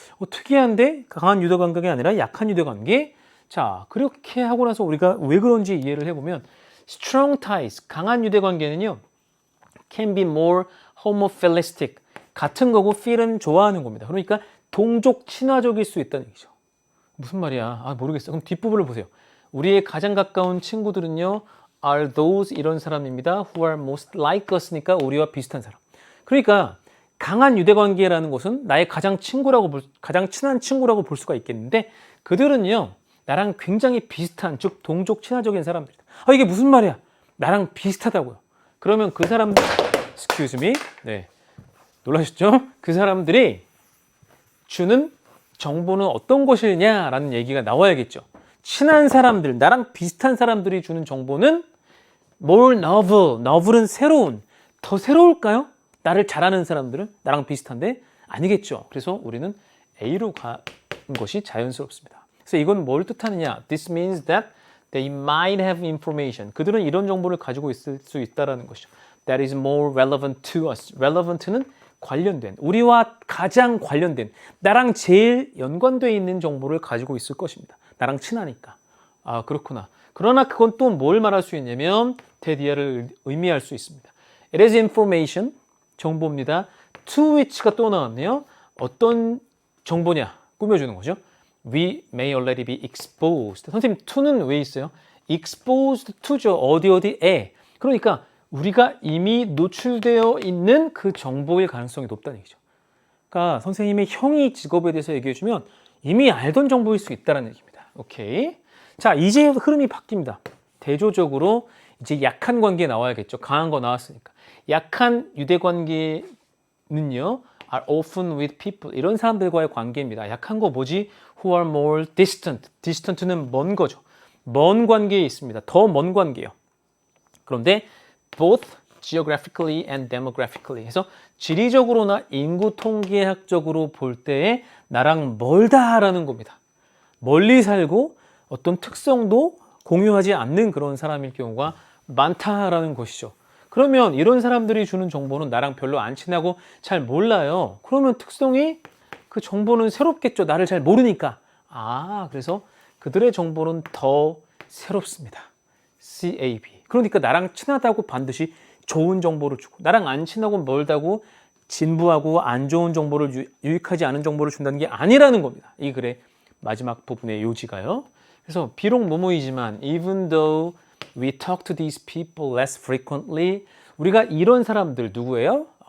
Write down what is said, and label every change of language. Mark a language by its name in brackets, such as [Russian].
[Korean] 특이한데 강한 유대 관계가 아니라 약한 유대 관계. 자, 그렇게 하고 나서 우리가 왜 그런지 이해를 해보면 strong ties, 강한 유대 관계는요 [English] can be more homophilistic, [Korean] 같은 거고 feel은 좋아하는 겁니다. 그러니까 동족 친화적일 수 있다는 얘기죠. 무슨 말이야? 아, 모르겠어. 그럼 뒷부분을 보세요. 우리의 가장 가까운 친구들은요 [English] are those [Korean] 이런 사람입니다. [English] who are most like us니까 [Korean] 우리와 비슷한 사람. 그러니까 강한 유대관계라는 것은 나의 가장 친한 친구라고 볼 수가 있겠는데 그들은요 나랑 굉장히 비슷한, 즉 동족 친화적인 사람들이다. 아, 이게 무슨 말이야? 나랑 비슷하다고요. 그러면 그 사람들, [English] excuse me, [Korean] 네, 놀라셨죠? 그 사람들이 주는 정보는 어떤 것이냐라는 얘기가 나와야겠죠. 친한 사람들, 나랑 비슷한 사람들이 주는 정보는 [English] more novel, [Korean] novel은 새로운, 더 새로울까요? 나를 잘 아는 사람들은 나랑 비슷한데 아니겠죠. 그래서 우리는 A로 가는 것이 자연스럽습니다. 그래서 이건 뭘 뜻하느냐? [English] This means that they might have information. [Korean] 그들은 이런 정보를 가지고 있을 수 있다는 것이죠. [English] That is more relevant to us. [Korean] relevant는 관련된, 우리와 가장 관련된, 나랑 제일 연관되어 있는 정보를 가지고 있을 것입니다. 나랑 친하니까. 아, 그렇구나. 그러나 그건 또 뭘 말할 수 있냐면 대디아를 의미할 수 있습니다. [English] It is information, [Korean] 정보입니다. To which가 또 나왔네요. 어떤 정보냐? 꾸며주는 거죠. [English] We may already be exposed. [Korean] 선생님, to는 왜 있어요? [English] exposed to죠. [Korean] 어디에. 그러니까 우리가 이미 노출되어 있는 그 정보일 가능성이 높다는 얘기죠. 그러니까 선생님의 형이 직업에 대해서 얘기해 주면 이미 알던 정보일 수 있다는 얘기입니다. 오케이. 자, 이제 흐름이 바뀝니다. 대조적으로 이제 약한 관계 나와야겠죠. 강한 거 나왔으니까. 약한 유대 관계는요, [English] are often with people. [Korean] 이런 사람들과의 관계입니다. 약한 거 뭐지? [English] Who are more distant. [Korean] distant는 먼 거죠. 먼 관계에 있습니다. 더 먼 관계예요. 그런데 [English] both geographically and demographically [Korean] 해서 지리적으로나 인구 통계학적으로 볼 때에 나랑 멀다라는 겁니다. 멀리 살고 어떤 특성도 공유하지 않는 그런 사람일 경우가 많다라는 것이죠. 그러면 이런 사람들이 주는 정보는 나랑 별로 안 친하고 잘 몰라요. 그러면 특성이 그 정보는 새롭겠죠. 나를 잘 모르니까. 아, 그래서 그들의 정보는 더 새롭습니다. CAB. 그러니까 나랑 친하다고 반드시 좋은 정보를 주고 나랑 안 친하고 멀다고 진부하고 안 좋은 정보를 유익하지 않은 정보를 준다는 게 아니라는 겁니다. 이 글의 마지막 부분의 요지가요. 그래서 비록 뭐뭐이지만 [English] even though we talk to these people less frequently [Korean] 우리가 이런 사람들 누구예요?